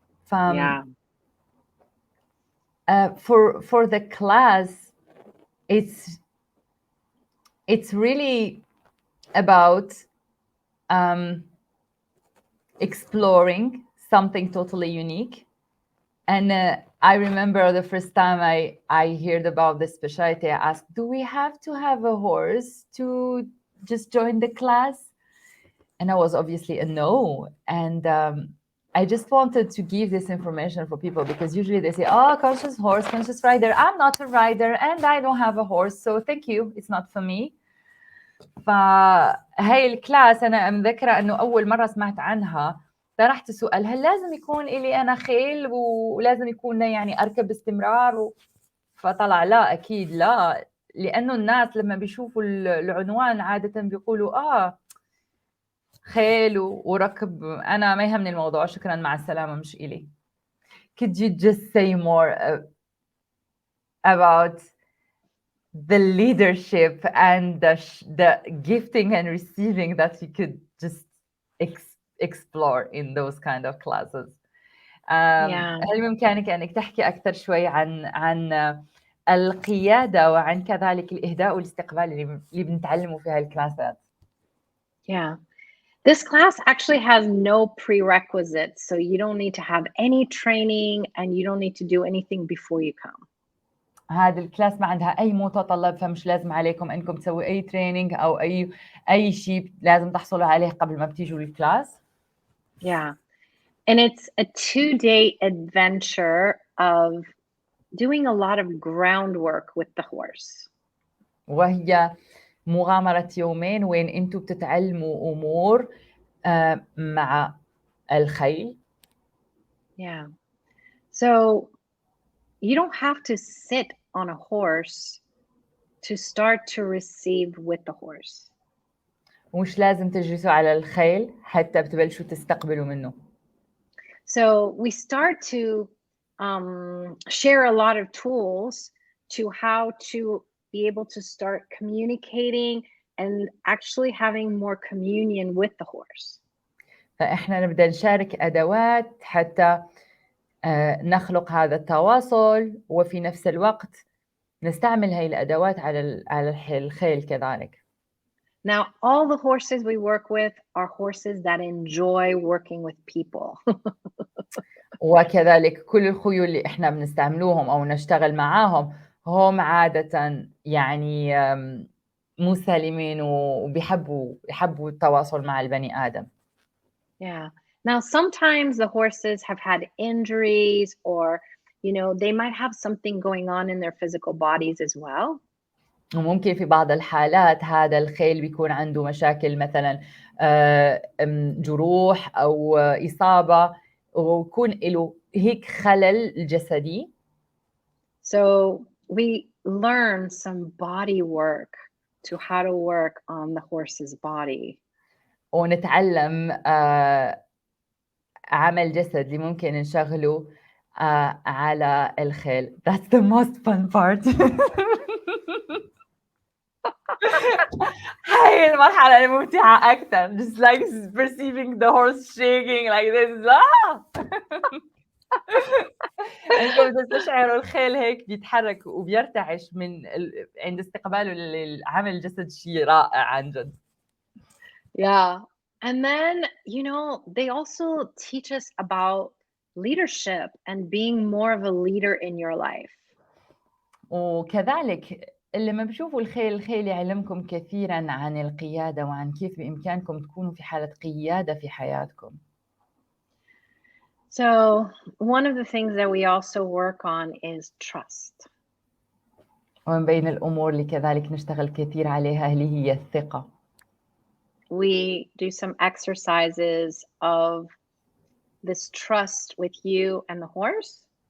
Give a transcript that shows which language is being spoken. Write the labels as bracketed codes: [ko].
[en] Yeah. For the class, it's really about exploring something totally unique. And I remember the first time I heard about this specialty, I asked, do we have to have a horse to just join the class? And I was obviously a no. And I just wanted to give this information for people because usually they say, oh, conscious horse, conscious rider. I'm not a rider and I don't have a horse. So thank you. It's not for me. [ar] فهي الكلاس أنا مذكرة أنه أول مرة سمعت عنها طرحت سؤال هل لازم يكون إلي أنا خيل ولازم يكون يعني أركب باستمرار فطلع لا أكيد لا، لأنه الناس لما بيشوفوا العنوان عادة بيقولوا خيل وركب، أنا ما يهمني الموضوع شكرا مع السلامة مش إلي. [en] Could you just say more about the leadership and the gifting and receiving that you could just explore in those kind of classes? [ar] هل بإمكانك أنك تحكي أكثر شوي عن القيادة وعن كذلك الإهداء والاستقبال اللي بنتعلمه في هالكلاسات؟ [en] Yeah. This class actually has no prerequisites, so you don't need to have any training and you don't need to do anything before you come. [ar] هذا الكلاس ما عندها أي متطلب، فمش لازم عليكم أنكم تسوي أي تريننج أو أي شيء لازم تحصلوا عليه قبل ما بتيجوا للكلاس. [en] Yeah. And it's a 2-day adventure of doing a lot of groundwork with the horse. [ar] وهي مغامرة يومين وين أنتم بتتعلموا أمور مع الخيل. [en] Yeah. So you don't have to sit on a horse to start to receive with the horse. [ar] ومش لازم تجلسوا على الخيل حتى بتبلشوا تستقبلوا منه. [en] So we start to share a lot of tools to how to be able to start communicating and actually having more communion with the horse. [ar] فإحنا نبدأ نشارك أدوات حتى نخلق هذا التواصل وفي نفس الوقت نستعمل هاي الأدوات على الخيل كذلك. [en] Now, all the horses we work with are horses that enjoy working with people. [ar] وكذلك كل الخيول اللي إحنا بنستعملوهم أو نشتغل معاهم هم عادة يعني مسالمين وبيحبوا التواصل مع البني آدم. [en] Yeah. Now, sometimes the horses have had injuries or, they might have something going on in their physical bodies as well. [ar] وممكن في بعض الحالات هذا الخيل بيكون عنده مشاكل مثلا جروح أو إصابة ويكون له هيك خلل جسدي. [en] So we learn some body work to how to work on the horse's body. [ar] ونتعلم عمل جسد اللي ممكن نشغله على الخيل. [en] That's the most fun part. [ar] هاي المرحلة الممتعة أكثر. [en] Just like perceiving the horse shaking like this. [ar] أنتم تستشعروا الخيل هيك بيتحرك وبيرتعش عند استقباله للعمل الجسد شيء رائع عن جد. [en] Yeah. And then, they also teach us about leadership and being more of a leader in your life. [ar] وكذلك لما بشوفوا الخيل يعلمكم كثيرا عن القيادة وعن كيف بإمكانكم تكونوا في حالة قيادة في حياتكم. [en] So one of the things that we also work on is trust. [ar] ومن بين الأمور اللي كذلك نشتغل كثير عليها اللي هي الثقة. [en] We do some exercises of this trust with you and the horse.